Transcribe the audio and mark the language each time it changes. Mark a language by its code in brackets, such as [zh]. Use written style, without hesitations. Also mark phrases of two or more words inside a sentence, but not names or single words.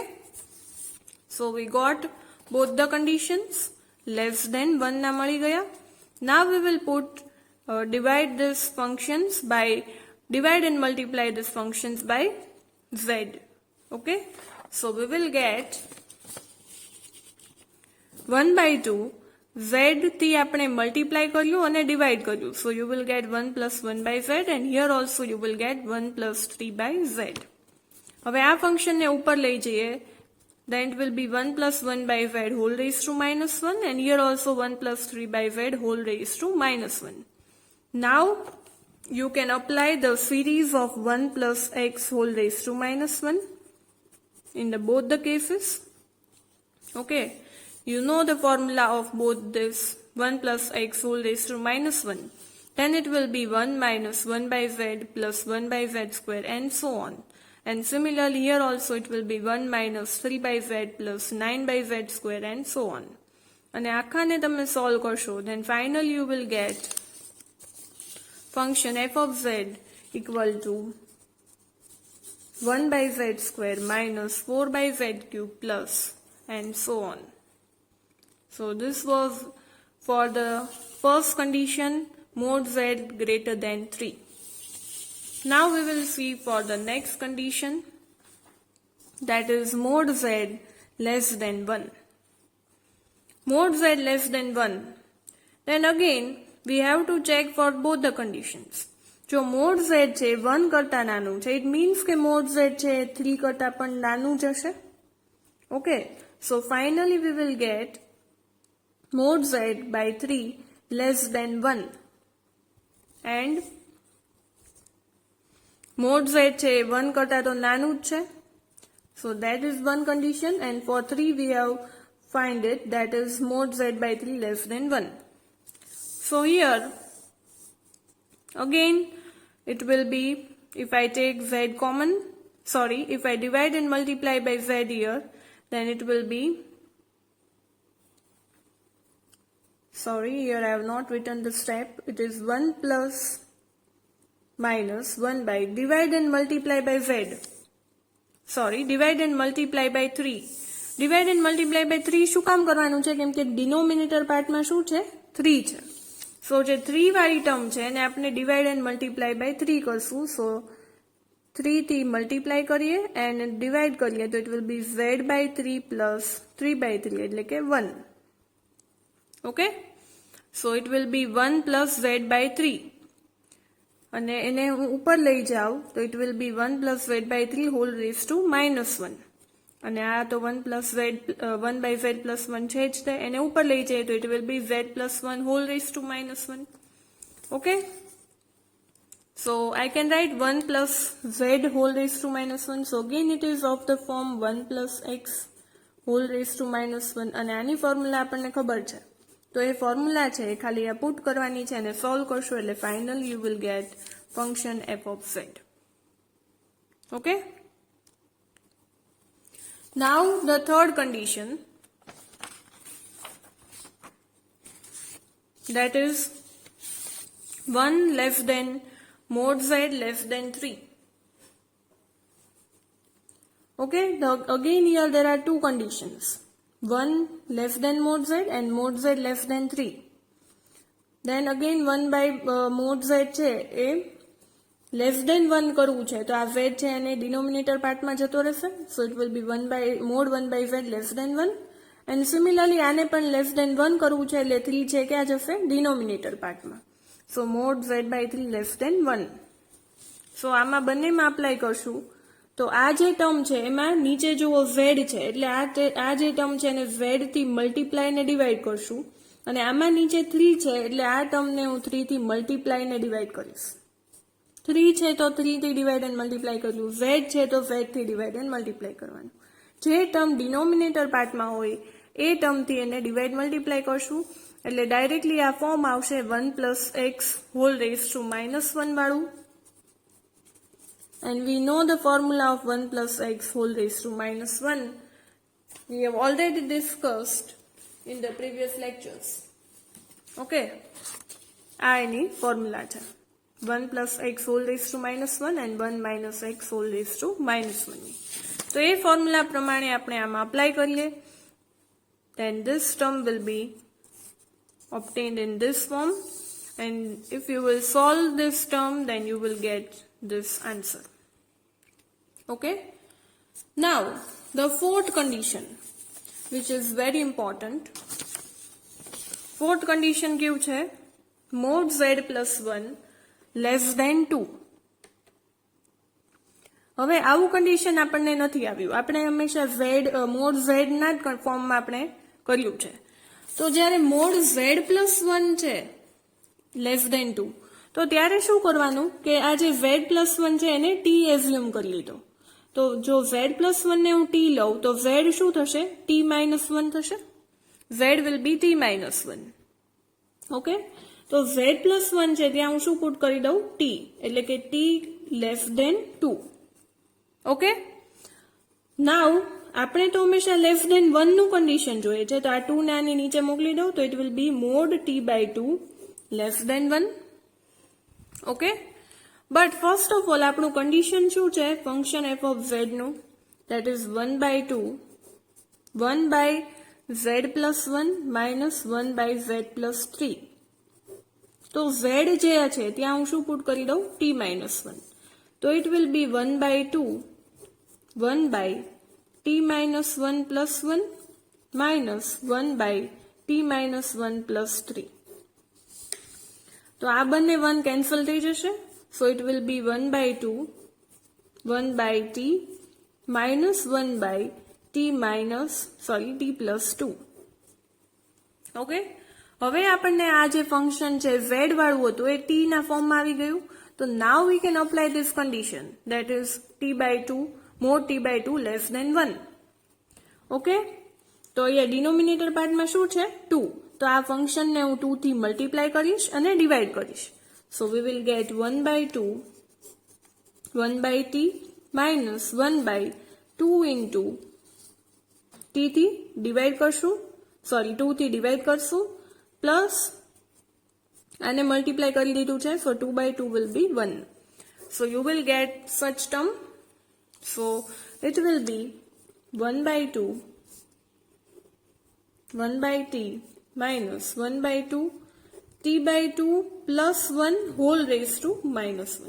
[en] So we got both the conditions, less than 1 [gu] ના મળી ગયા. [en] Now we will put divide these functions by, divide and multiply these functions by z. Okay. So we will get 1 by 2 z [gu] થી આપણે multiply કર્યું અને divide કર્યું. [en] So you will get 1 plus 1 by z and here also you will get 1 plus 3 by z. [gu] હવે આ function ને ઉપર લઈ જઈએ [en] then it will be 1 plus 1 by z whole raised to minus 1 and here also 1 plus 3 by z whole raised to minus 1. Now you can apply the series of 1 plus x whole raised to minus 1 in the both the cases. Okay, you know the formula of both this 1 plus x whole raised to minus 1. Then it will be 1 minus 1 by z plus 1 by z square and so on. And similarly here also it will be 1 minus 3 by z plus 9 by z square and so on. [gu] અને આખાને તમે સોલ્વ કરશો [en] then finally you will get function f of z equal to 1 by z square minus 4 by z cube plus and so on. So this was for the first condition, mod z greater than 3. Now we will see for the next condition, that is mod z less than 1. Mod z less than 1. Then again we have to check for both the conditions. [gu] જો mod z છે 1 કરતા નાનું છે, [en] it means [gu] કે mod z છે 3 કરતા પણ નાનું જ હશે. [en] Okay, so finally we will get mod z by 3 less than 1 and mod z [gu] છે 1 કરતા તો નાનું જ છે. [en] So that is one condition, and for 3 we have find it, that is mod z by 3 less than 1. So here again it will be, if I take z common, if I divide and multiply by z here, then it will be, here I have not written the step, it is 1 plus minus 1 by divide and multiply by z. Divide and multiply by 3. Divide and multiply by 3 [gu] શું કામ કરવાનું છે? કેમ કે ડિનોમિનેટર પાર્ટમાં શું છે? 3 છે. સો જે 3 વાળી ટર્મ છે એને આપણે [en] divide and multiply by 3 [gu] કરશું. સો 3 થી મલ્ટીપ્લાય કરીએ એન્ડ ડિવાઇડ કરીએ તો [en] it will be z by 3 plus 3 by 3 [gu] પ્લસ 3 બાય 3 એટલે કે 1. [en] okay, so it will be 1 plus z by 3 [gu] અને એને હું ઉપર લઈ જાઉં તો [en] it will be 1 plus z by 3 whole raised to -1 [gu] અને આ તો [en] 1 by z plus 1 [gu] છે જ તે, એને ઉપર લઈ જાય તો [en] it will be z plus 1 whole raised to -1. ઓકે, so I can write 1 plus z whole raised to -1. So again it is of the form 1 plus x whole raised to -1 [gu] અને આની ફોર્મ્યુલા આપણને ખબર છે, તો એ ફોર્મ્યુલા છે એ ખાલી આ પુટ કરવાની છે અને સોલ્વ કરશો એટલે [en] final you will get function f of z. Okay, now the third condition, that is 1 less than mod z less than 3. Okay, again here there are two conditions, 1 less than mod z and mod z less than 3. Then again 1 by mod z [gu] છે એ [en] less than 1 [gu] કરવું છે તો આ z છે એને ડિનોમિનેટર પાર્ટમાં જતો રહેશે. [en] So it will be 1 by mod 1 by z less than 1 and similarly [gu] આને પણ [en] less than 1 [gu] કરવું છે એટલે 3 છે ક્યાં જશે? ડિનોમિનેટર પાર્ટમાં. [en] So mod z by 3 less than 1. [gu] So આમાં બંનેમાં અપ્લાય કરશું તો આ જે ટર્મ છે એમાં નીચે જુઓ z છે એટલે આ જે ટર્મ છે એને z થી મલ્ટીપ્લાય ને ડિવાઈડ કરશું અને આમાં નીચે 3 છે એટલે આ ટર્મને હું 3 થી મલ્ટીપ્લાય ને ડિવાઈડ કરીશ. 3 છે તો 3 થી [en] divide and multiply [gu] કરવું, z છે તો z થી [en] divide and multiply [gu] કરવાનું. જે ટર્મ ડિનોમિનેટર પાર્ટમાં હોય એ ટર્મથી એને ડિવાઈડ મલ્ટીપ્લાય કરશું એટલે ડાયરેક્ટલી આ ફોર્મ આવશે [en] 1 plus x whole raised to -1 [gu] વાળું. [en] And we know the formula of 1 plus x whole raised to -1. We have already discussed in the previous lectures. Okay, [gu] આ એની ફોર્મ્યુલા છે [en] 1 plus x whole raised to -1 and 1 minus x whole raised to -1. [gu] તો એ ફોર્મ્યુલા પ્રમાણે આપણે આમાં અપ્લાય કરીએ [en] then this term will be obtained in this form, and if you will solve this term then you will get this answer. Okay, now the fourth condition, which is very important. Fourth condition [gu] કેવું છે? [en] mod z plus 1 less than 2. [gu] હવે આવું કન્ડિશન આપણને નથી આવ્યું, આપણે હંમેશા mod z ના જ ફોર્મમાં આપણે કર્યું છે. તો જ્યારે [en] mod z plus 1 [gu] છે [en] less than 2 [gu] તો ત્યારે શું કરવાનું કે આ જે [en] z plus 1 [gu] છે એને t એઝ્યુમ કરી લીધો. તો જો [en] z plus 1 [gu] ને હું t લઉં તો z શું થશે? [en] t minus 1 થશે. z will be t minus 1. [gu] ઓકે, તો [en] z plus 1 [gu] છે ત્યાં હું શું પુટ કરી દઉં? [en] t, [gu] એટલે કે [en] t less than 2. [gu] ઓકે, now આપણે તો હંમેશા [en] less than 1 [gu] નું કન્ડિશન જોઈએ છે, તો આ 2 ને આની નીચે મોકલી દઉં તો [en] it will be mod t/2 less than 1. okay, but first of all [gu] આપણું કન્ડિશન શું છે [en] function f of z [gu] નું, [en] that is 1/2 1/z+1 minus 1/z+3. [gu] તો z જે છે ત્યાં હું શું પુટ કરી દઉં t-1, તો [en] it will be 1/2 1/t-1 plus 1 minus 1/t-1 plus 3. [gu] તો આ બંને 1 કેન્સલ થઈ જશે, [en] so it will be 1/2 1/t minus 1/t plus 2. [gu] ઓકે, હવે આપણને આ જે ફંક્શન છે z વાળું હતું એ t ના ફોર્મમાં આવી ગયું, તો [en] now we can apply this condition, that is t/2 mod t/2 less than 1. [gu] ઓકે, તો અહીંયા ડિનોમિનેટર પાર્ટમાં શું છે 2, તો આ ફંક્શનને હું 2 થી મલ્ટીપ્લાય કરીશ અને ડિવાઈડ કરીશ, [en] so we will get 1/2 1/t minus 1/2 into t [gu] થી ડિવાઈડ કરશું, 2 થી ડિવાઈડ કરશું, પ્લસ આને મલ્ટીપ્લાય કરી દીધું છે, [en] so 2/2 will be 1. So you will get such term, so it will be 1/2 1/t minus 1/2 t/2 plus 1 whole raised to minus 1.